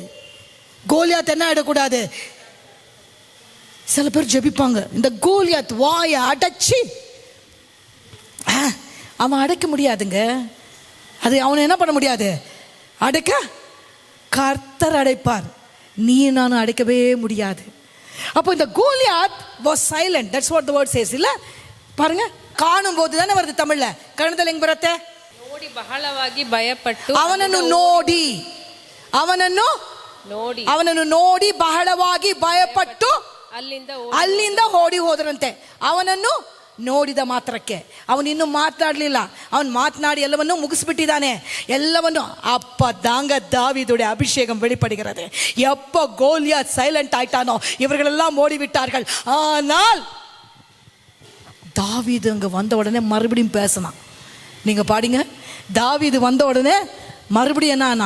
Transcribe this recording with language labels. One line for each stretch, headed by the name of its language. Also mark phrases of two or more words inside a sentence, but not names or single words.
Tamil: கோலியாத் என்ன ஆயிடக்கூடாது, சில பேர் ஜெபிப்பாங்க, இந்த கோலியாத் வாயை அடைச்சி, அவன் அடைக்க முடியாதுங்க. அது அவனை என்ன பண்ண முடியாது, அடைக்க கர்த்தர் அடைப்பார். நீ நானும் அடைக்கவே முடியாது. அப்போ இந்த கோலியாத்
English: was silent. That's what the word says.
Tamil: இல்ல பாருங்க, காணும் போது தானே வருது தமிழ்ல.
Kannada: கணதல் ಹೆಂಗ್ ಬರುತ್ತೆ? ನೋಡಿ ಬಹಳವಾಗಿ ಭಯಪಟ್ಟು, ಅವನನ್ನು ನೋಡಿ, ಅವನನ್ನು ನೋಡಿ ಬಹಳವಾಗಿ ಭಯಪಟ್ಟು ಅಲ್ಲಿಂದ ಓಡಿ ಹೋದರಂತೆ. ಅವನನ್ನು ನೋಡಿದ ಮಾತ್ರಕ್ಕೆ ಅವನಿನ್ನೂ ಮಾತನಾಡಲಿಲ್ಲ. ಅವನು ಮಾತನಾಡಿ ಎಲ್ಲವನ್ನೂ ಮುಗಿಸ್ಬಿಟ್ಟಿದ್ದಾನೆ.
Tamil: ಎಲ್ಲವನ್ನು அப்பதாங்க தாவீதுடைய அபிஷேகம் வெளிப்படுகிறது. எப்போ கோலியாத் சைலண்ட் ஆயிட்டானோ இவர்களெல்லாம் ஓடிவிட்டார்கள். ஆனால் தாவீது அங்க வந்த உடனே மறுபடியும் பேசினான். நீங்க பாடிங்க, தாவீது வந்த உடனே மறுபடியும் என்ன,